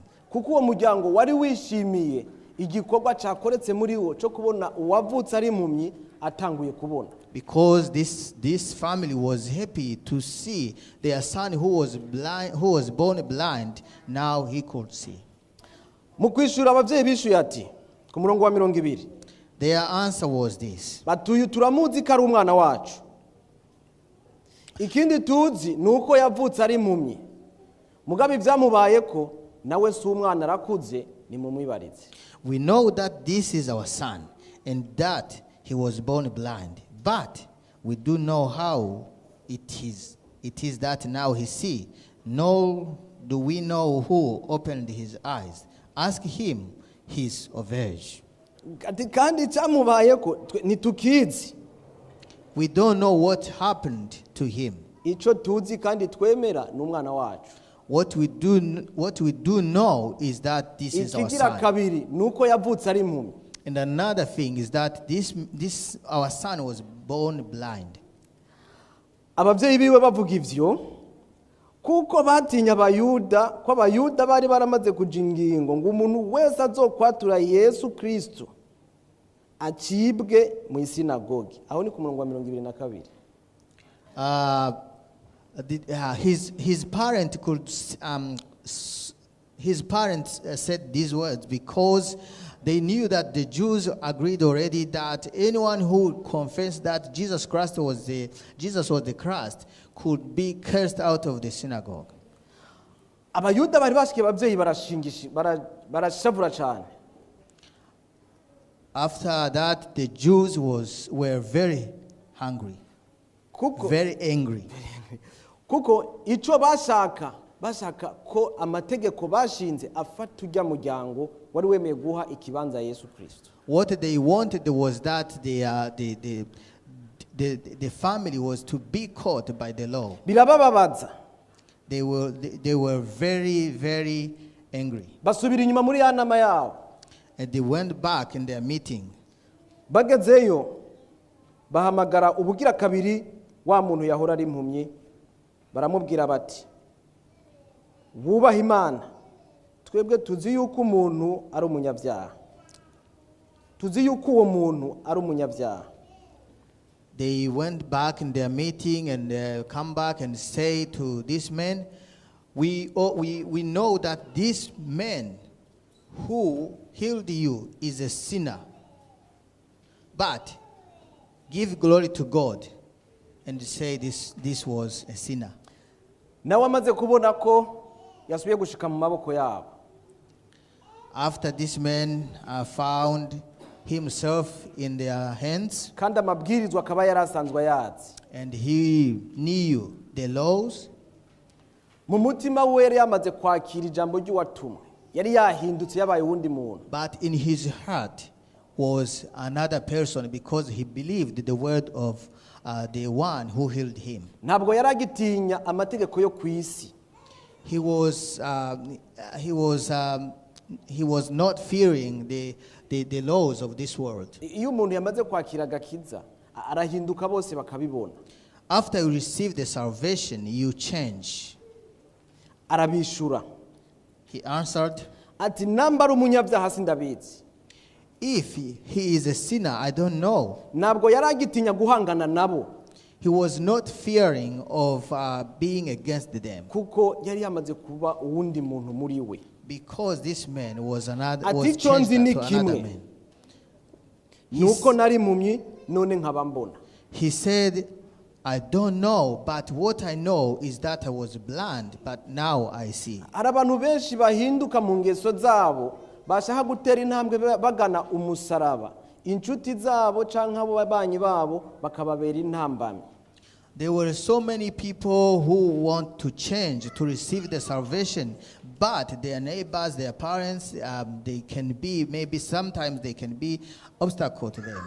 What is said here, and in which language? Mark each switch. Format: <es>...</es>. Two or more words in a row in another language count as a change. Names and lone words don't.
<rn>Kuko uwo muryango wari wishimiye igikorwa cyakoretse muri wo cyo kubona uwavutse ari impumyi atanguye kubona.</rn> <en>Because this family was happy to see their son who was born blind, now he could see.</en> <rn>Mu kwishura abavyeyi bishuye ati ku murongo wa 20.</rn> <en>Their answer was this.</en> <rn>Batuye turamuzi ko ari umwana wacu. Ikindi tuzi nuko yavutse ari impumyi. Mugabe ibyamubaye ko nawe si umwana arakuze ni mumwibarize.</rn> <en>We know that this is our son and that he was born blind. But we do know how it is that now he see. Nor do we know who opened his eyes. Ask him his of age.</en> <rn>Kandi cyamubaye ko nitukizi.</rn> <en>We don't know what happened to him.</en> <rn>Ico tuzi kandi twemera n'umwana wacu.</rn> <en>What we do know is that this is our son.</en> <rn>Kabiri nuko yavutse ari impumyi.</rn> <en>And another thing is that this our son was born blind.</en> <rn>Abavyeyi biwe bavuga ivyo kuko batinya abayuda ko abayuda bari baramaze kujingingo ngo umuntu wese azokwatura Yesu Kristo acibwe mu sinagogi. Aho ni ku murongo wa 22.</rn> <en>His parents said these words because they knew that the Jews agreed already that anyone who confessed that Jesus was the Christ could be cast out of the synagogue.</en> <rn>Abayuda bari bashike abavyeyi barashavura cyane.</rn> <en>After that, the Jews were very hungry, very angry.</en> <rn>Kuko ico bashaka ko amategeko bashinze afata ujya muryango wari wemeye guha ikibanza Yesu Kristo.</rn> <en>What they wanted was that the family was to be caught by the law.</en> <rn>Birabababaza.</rn> <en>They were very, very angry.</en> <rn>Basubira inyuma muri ya nama yabo.</rn> <en>And they went back in their meeting.</en> <rn>Bagezeyo bahamagara ubugira kabiri wa muntu yahora ari impumyi baramubwira bati wubaha Imana twebwe tuzi yuko umuntu ari umunyabyaha. Tuzi yuko uwo muntu ari umunyabyaha.</rn> <en>They went back in their meeting and come back and say to this man, we know that this man who healed you is a sinner. But give glory to God and say this was a sinner.</en> <rn>Nawe amaze kubona ko yasubiye gushika mu maboko yabo.</rn> <en>After this man found himself in their hands,</en> <rn>kandi amabwirizwa akaba yarasanzwe yazi,</rn> <en>and he knew the laws,</en> <rn>mu mutima we yari yamaze kwakira ijambo ry'uwatumwe, yari yahindutse yabaye wundi muntu.</rn> <en>But in his heart was another person because he believed the word of the one who healed him.</en> <rn>Ntabwo yaragitinya amategeko yo kwisi.</rn> <en>He was not fearing the laws of this world.</en> <rn>Iyo umuntu yamaze kwakira agakiza arahinduka bose bakabibona.</rn> <en>After you receive the salvation, you change.</en> <rn>Arabishura.</rn> <en>He answered,</en> <rn>ati nambara umunyabyaha sindabizi.</rn> <en>If he is a sinner, I don't know.</en> <rn>Ntabwo yaragitinya guhangana nabo.</rn> <en>He was not fearing of being against them,</en> <rn>kuko yari yamaze kuba uwundi muntu muri we.</rn> <en>because this man was</en> <rn>Ati</rn> <en>changed</en> <rn>icyo nzi ni</rn> <en>to another</en> <rn>kimwe,</rn> <en>man.</en> <rn>nuko nari impumyi none nkaba mbona.</rn> <en>He said, I don't know, but what I know is that I was blind, but now I see.</en> <rn>Hari abantu benshi bahinduka mu ngeso zabo bashaka gutera intambwe bagana umusaraba, inshuti zabo canke abo babanyi babo bakababera intambamyi.</rn> <en>There were so many people who want to change, to receive the salvation, but their neighbors, their parents, they can be, maybe sometimes they can be obstacle to them.</en>